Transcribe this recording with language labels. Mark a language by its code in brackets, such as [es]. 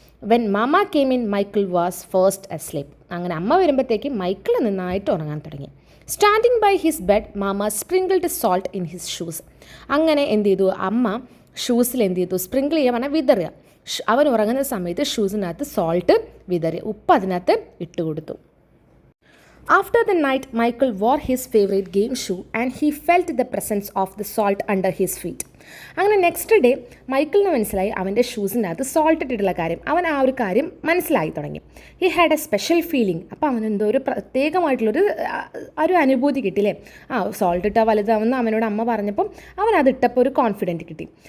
[en] When mama came in Michael was fast asleep. [ml] അങ്ങനെ അമ്മ വരുമ്പോഴത്തേക്ക് മൈക്കിൾ നന്നായിട്ട് ഉറങ്ങാൻ തുടങ്ങി. [en] Standing by his bed mama sprinkled salt in his shoes. [ml] അങ്ങനെ എന്ത് ചെയ്തു, അമ്മ ഷൂസിൽ എന്ത് ചെയ്തു, സ്പ്രിങ്കിൾ ചെയ്യാൻ പറഞ്ഞാൽ വിതറുക. അവൻ ഉറങ്ങുന്ന സമയത്ത് ഷൂസിനകത്ത് സോൾട്ട് വിതറി, ഉപ്പ് അതിനകത്ത് ഇട്ട് കൊടുത്തു. [en] After the night, Michael wore his favorite game shoe and he felt the presence of the salt under his feet. [ml] അങ്ങനെ നെക്സ്റ്റ് ഡേ മൈക്കിളിന് മനസ്സിലായി അവൻ്റെ ഷൂസിനകത്ത് സോൾട്ട് ഇട്ടിട്ടുള്ള കാര്യം. അവൻ ആ ഒരു കാര്യം മനസ്സിലായി തുടങ്ങി. [en] He had a special feeling. [ml] അപ്പോൾ അവനെന്തോ ഒരു പ്രത്യേകമായിട്ടുള്ളൊരു അനുഭൂതി കിട്ടിയില്ലേ, സോൾട്ട് ഇട്ടാൽ വലുതാവുന്ന അവനോട് അമ്മ പറഞ്ഞപ്പം അവൻ അതിട്ടപ്പോൾ ഒരു കോൺഫിഡൻറ്റ് കിട്ടി.